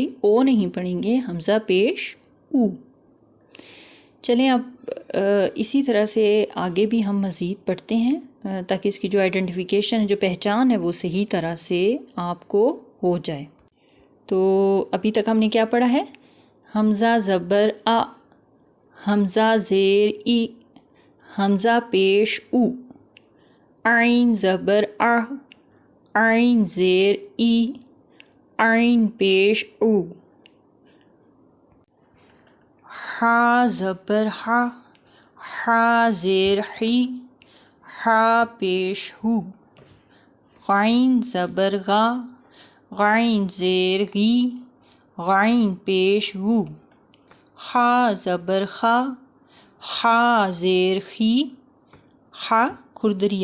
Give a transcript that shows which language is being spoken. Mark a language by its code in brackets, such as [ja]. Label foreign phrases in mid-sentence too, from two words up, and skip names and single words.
[ur] او نہیں پڑھیں گے، حمزہ پیش او۔ چلیں اب اسی طرح سے آگے بھی ہم مزید پڑھتے ہیں تاکہ اس کی جو آئیڈینٹیفیکیشن، جو پہچان ہے وہ صحیح طرح سے آپ کو ہو جائے۔ تو ابھی تک ہم نے کیا پڑھا ہے؟ حمزہ زبر آ، حمزہ زیر ای، حمزہ پیش او، عین زبر آ، عین زیر ای، عین پیش او، حا زبر ہا، حا زیر حی، حا پیش ہو، غین زبر غا، غین زیر غی، غین پیش غو، خا زبر خا، خا زیر خی، خا کھردری